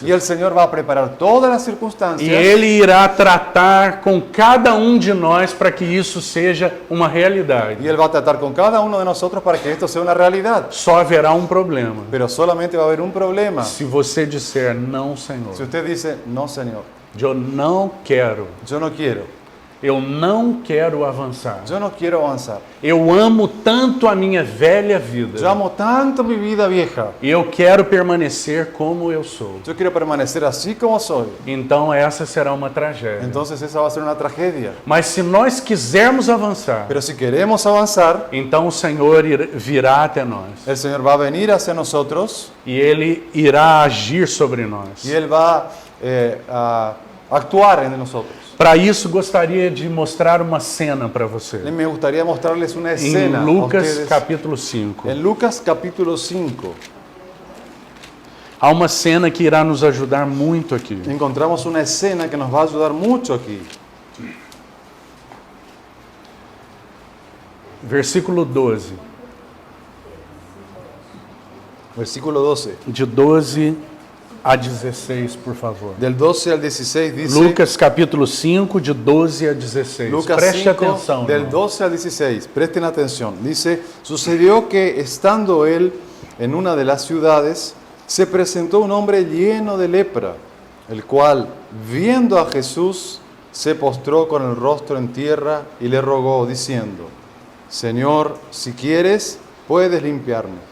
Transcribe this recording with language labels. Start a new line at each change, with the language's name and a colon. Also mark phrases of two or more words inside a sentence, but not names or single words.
Spanish: Y el Señor va a preparar todas las
Portuguese: E
Spanish: circunstancias.
Portuguese: Ele irá tratar com cada um de nós para que isso seja uma realidade.
Spanish: Y Él va a tratar con cada uno de nosotros para que esto sea una realidad.
Portuguese: Só haverá um problema.
Spanish: Pero solamente va a haber un problema.
Portuguese: Se você disser não,
Spanish: Si
Portuguese: Senhor,
Spanish: usted dice, no, Señor,
Portuguese: eu não quero,
Spanish: yo no quiero.
Portuguese: eu não quero avançar.
Spanish: Yo no quiero avanzar.
Portuguese: Eu amo tanto a minha velha vida.
Spanish: Yo amo tanto mi vida vieja.
Portuguese: E eu quero permanecer como eu sou.
Spanish: Yo quiero permanecer así como soy.
Portuguese: Então essa será uma tragédia.
Spanish: Entonces esa va a ser una tragedia.
Portuguese: Mas se nós quisermos avançar,
Spanish: Pero si queremos avanzar,
Portuguese: então o Senhor virá até nós.
Spanish: el Señor va a venir hacia nosotros
Portuguese: E Ele irá agir sobre nós.
Spanish: y Él va a actuar en nosotros.
Portuguese: Para isso, gostaria de mostrar uma cena para você.
Spanish: Me gustaría mostrarles una
Portuguese: Em
Spanish: escena a
Portuguese: Lucas
Spanish: ustedes.
Portuguese: capítulo 5.
Spanish: En Lucas capítulo 5
Portuguese: Há uma cena que irá nos ajudar muito aqui.
Spanish: encontramos una escena que nos va a ayudar mucho aquí.
Portuguese: Versículo 12.
Spanish: Versículo 12.
Portuguese: De 12 a 16, por favor.
Spanish: Del 12 al 16 dice...
Portuguese: Lucas capítulo 5, de 12 a 16. Lucas Preste 5, atenção.
Spanish: del
Portuguese: irmão.
Spanish: 12 al 16, presten atención. Dice, sucedió que estando él en una de las ciudades, se presentó un hombre lleno de lepra, el cual, viendo a Jesús, se postró con el rostro en tierra y le rogó, diciendo, Señor, si quieres, puedes limpiarme.